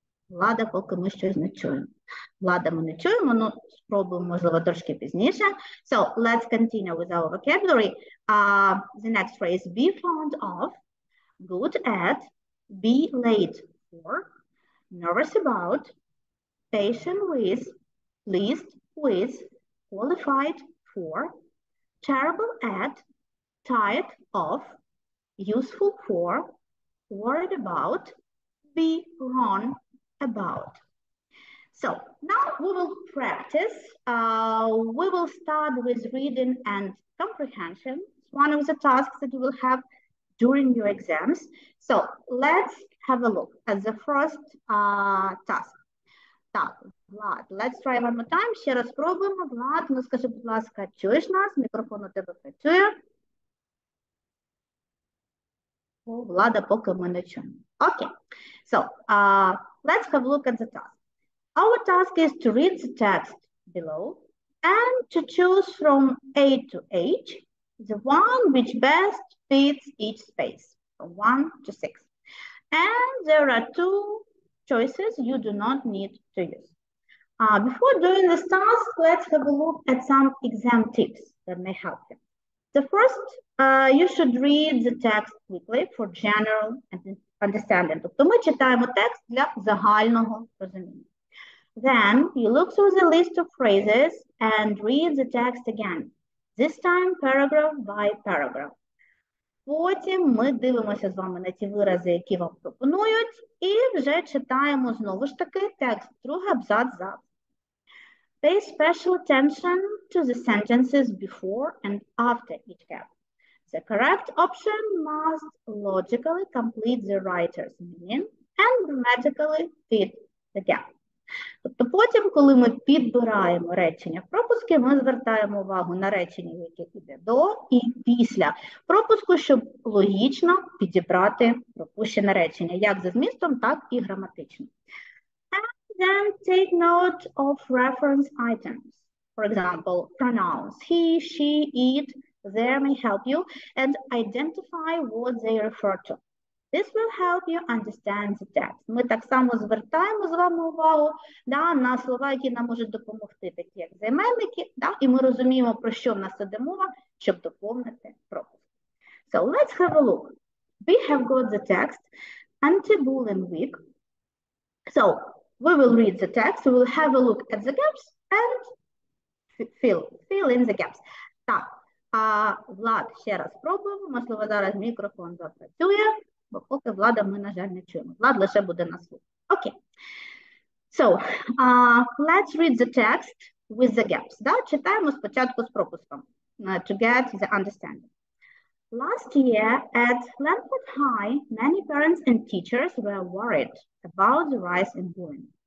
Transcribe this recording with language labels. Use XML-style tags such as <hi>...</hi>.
<uk>Влада поки ми щось не чуємо. Влада ми не чуємо, ну спробуємо, можливо, трошки пізніше.</uk> <en>So, let's continue with our vocabulary. The next phrase, be fond of, good at, be late for, nervous about, patient with, pleased with, qualified for, terrible at, tired of, useful for, worried about, be wrong about. So now we will practice. We will start with reading and comprehension. It's one of the tasks that you will have during your exams. So let's have a look at the first task.</en> <uk>Так,</uk> <en>Влад, let's try one more time.</en> <uk>Ще раз спробуємо. Влад, ну скажи, будь ласка, чуєш нас? Мікрофон у тебе працює. О, Влада поки ми не чуємо. Okay.</uk> <en>So, let's have a look at the task. Our task is to read the text below and to choose from A to H the one which best fits each space, from 1 to 6. And there are 2 choices you do not need to use. Before doing this task, let's have a look at some exam tips that may help you. The first, you should read the text quickly for general understanding.</en> <uk>Тобто ми читаємо текст для загального розуміння.</uk> <en>Then you look through the list of phrases and read the text again. This time paragraph by paragraph.</en> <uk>Потім ми дивимося з вами на ті вирази, які вам пропонують, і вже читаємо знову ж таки текст, другий абзац за.</uk> <en>Pay special attention to the sentences before and after each gap. The correct option must logically complete the writer's meaning and grammatically fit the gap.</en> <uk>Тобто потім, коли ми підбираємо речення в пропуски, ми звертаємо увагу на речення, яке йде до і після пропуску, щоб логічно підібрати пропущене речення, як за змістом, так і граматично.</uk> <en>And then take note of reference items. For example, pronouns he, she, it, there may help you and identify what they refer to. This will help you understand the text.</en> <uk>Ми так само звертаємо з вами увагу на слова, які нам можуть допомогти, такі як займенники, і ми розуміємо, про що в нас іде мова, щоб доповнити пропуск.</uk> <en>So let's have a look. we have got the text Anti-Bullying Week. So we will read the text, we will have a look at the gaps and fill in the gaps.</en> <uk>Так, Влад, ще раз спробуємо, можливо, зараз мікрофон запрацює, бо поки Влада ми, на жаль, не чуємо. Влад лише буде на слух. Окей.</uk> <en>So, let's read the text with the gaps. Да?</en> <uk>Читаємо спочатку з пропуском</uk> <en>to get the understanding. Last year at Lanford High, many parents and teachers were worried about the rise in bullying.</en>